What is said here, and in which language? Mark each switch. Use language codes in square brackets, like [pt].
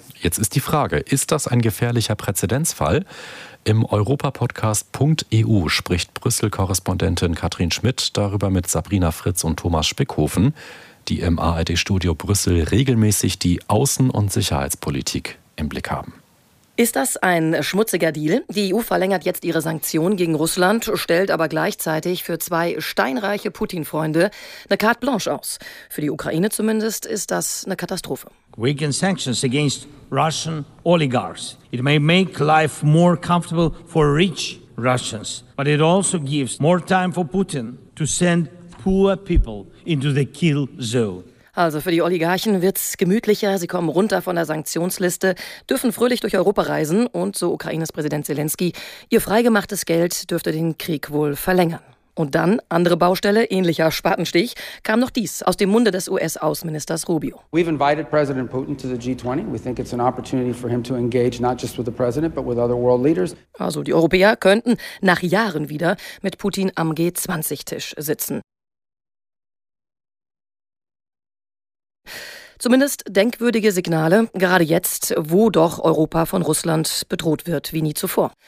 [de] Jetzt ist die Frage, ist das ein gefährlicher Präzedenzfall? Im Europapodcast.eu spricht Brüssel-Korrespondentin Katrin Schmidt darüber mit Sabrina Fritz und Thomas Spickhofen, die im ARD-Studio Brüssel regelmäßig die Außen- und Sicherheitspolitik im Blick haben. Ist das ein schmutziger Deal? Die EU verlängert jetzt ihre Sanktionen gegen Russland, stellt aber gleichzeitig für 2 steinreiche Putin-Freunde eine carte blanche aus. Für die Ukraine zumindest ist das eine Katastrophe. [en] Weaken sanctions against Russian oligarchs. It may make life more comfortable for rich Russians, but it also gives more time for Putin to send poor people into the kill zone. [de] Also für die Oligarchen wird's gemütlicher, sie kommen runter von der Sanktionsliste, dürfen fröhlich durch Europa reisen und, so Ukraines Präsident Zelensky, ihr freigemachtes Geld dürfte den Krieg wohl verlängern. Und dann, andere Baustelle, ähnlicher Spatenstich, kam noch dies aus dem Munde des US-Außenministers Rubio. [en] We've invited President Putin to the G20. We think it's an opportunity for him to engage not just with the president, but with other world leaders. [de] Also die Europäer könnten nach Jahren wieder mit Putin am G20-Tisch sitzen. Zumindest denkwürdige Signale, gerade jetzt, wo doch Europa von Russland bedroht wird, wie nie zuvor.